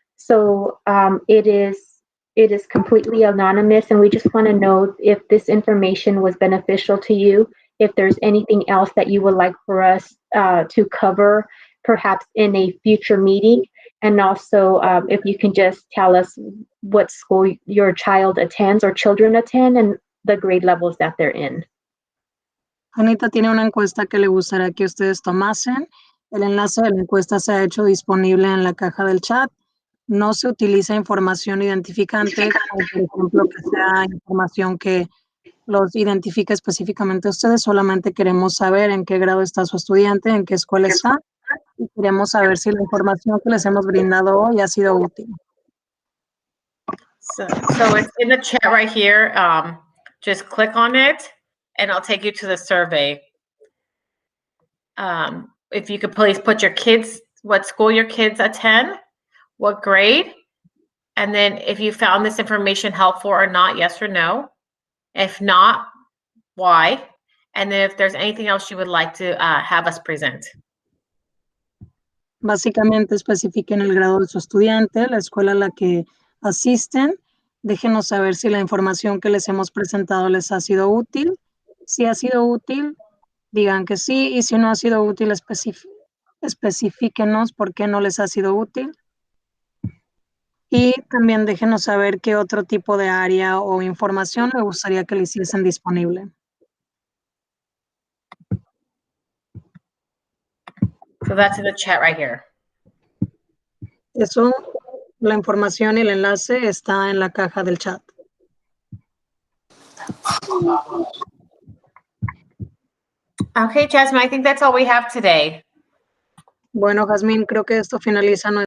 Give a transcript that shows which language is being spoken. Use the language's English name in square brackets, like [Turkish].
[English] So it is completely anonymous, and we just want to know if this information was beneficial to you, if there's anything else that you would like for us to cover, perhaps in a future meeting. And also, if you can just tell us what school your child attends or children attend and the grade levels that they're in. [Spanish] Anita tiene una encuesta que le gustaría que ustedes tomasen. El enlace de la encuesta se ha hecho disponible en la caja del chat. No se utiliza información identificante, como por ejemplo que sea información que los identifique específicamente a ustedes. Solamente queremos saber en qué grado está su estudiante, en qué escuela está, y queremos saber si la información que les hemos brindado hoy ha sido útil. [English] So it's in the chat right here. Just click on it and I'll take you to the survey. If you could please put your kids, what school your kids attend, what grade, and then if you found this information helpful or not, yes or no. If not, why? And then if there's anything else you would like to have us present. [Spanish] Básicamente especifiquen el grado de su estudiante, la escuela a la que asisten. Déjenos saber si la información que les hemos presentado les ha sido útil. Si ha sido útil, digan que sí, y si no ha sido útil, especifíquenos por qué no les ha sido útil. Y también déjenos saber qué otro tipo de área o información le gustaría que le hiciesen disponible. [English] So that's in the chat right here. [Spanish] Eso, la información y el enlace está en la caja del chat. [English] Okay, Jasmine, I think that's all we have today. [Spanish] Bueno, Jazmín, creo que esto finaliza nuestra